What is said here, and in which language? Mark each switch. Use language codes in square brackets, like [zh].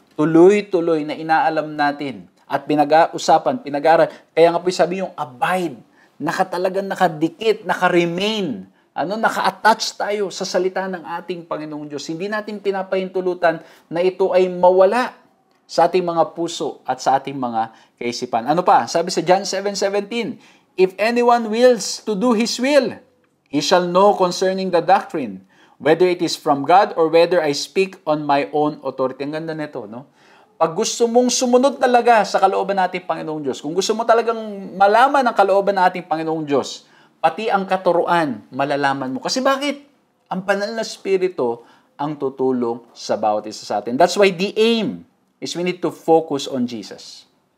[tl] Tuloy-tuloy na inaalam natin at pinag-uusapan, pinag-aaral. Kaya nga po sabi yung abide, talagang nakadikit, naka-remain, naka-attach tayo sa salita ng ating Panginoong Diyos. Hindi natin pinapahintulutan na ito ay mawala sa ating mga puso at sa ating mga kaisipan. Ano pa? Sabi sa [en] John 7:17, if anyone wills to do His will, he shall know concerning the doctrine, whether it is from God or whether I speak on my own authority. [tl] Ang ganda nito, no? Pag gusto mong sumunod talaga sa kalooban nating Panginoong Diyos, kung gusto mo talagang malaman ang kalooban nating Panginoong Diyos, pati ang katuruan, malalaman mo. Kasi bakit? Ang banal na Espiritu ang tutulong sa bawat isa sa atin. [en] That's why the aim is we need to focus on Jesus.